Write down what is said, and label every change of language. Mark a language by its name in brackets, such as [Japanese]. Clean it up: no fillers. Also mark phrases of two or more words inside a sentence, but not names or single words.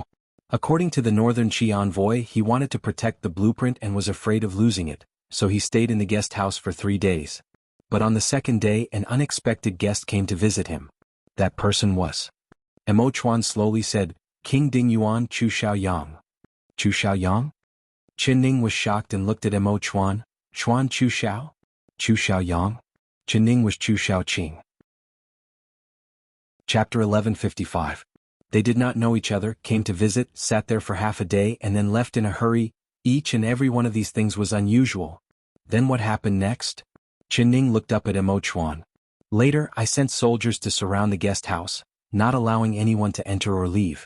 [English] According to the Northern Qi envoy, he wanted to protect the blueprint and was afraid of losing it, so he stayed in the guest house for 3 days. But on the second day, an unexpected guest came to visit him. That person was. Emo Chuan slowly said, King Ding Yuan Chu Xiaoyang. Chu Xiaoyang? Qin Ning was shocked and looked at Emo Chuan. Chuan Chu Xiao? Chu Xiaoyang? Qin Ning was Chu Xiaoqing. Chapter 1155. They did not know each other, came to visit, sat there for half a day and then left in a hurry. Each and every one of these things was unusual. Then what happened next? Qin Ning looked up at Emo Chuan. Later, I sent soldiers to surround the guest house, not allowing anyone to enter or leave.